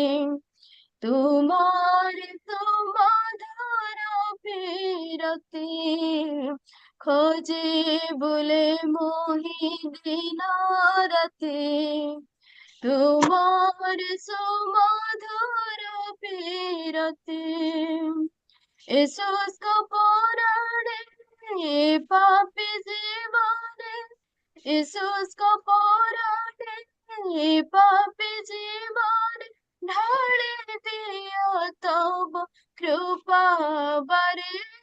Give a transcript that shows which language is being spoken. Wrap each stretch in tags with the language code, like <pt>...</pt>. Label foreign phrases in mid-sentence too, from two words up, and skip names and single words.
<or>ତୁମରି ସୁମଧୁର ବିରତି ଖୋଜି ବୁଲେ ମୋହି ଦିନ ରାତି ତୁମରି ସୁମଧୁର</or> <bn>বিরতি শুষ্ক পরাণে পাপি জীবনে শুষ্ক পরাণে পাপি জীবনে ঢালি দিও তব কৃপা বারে</bn>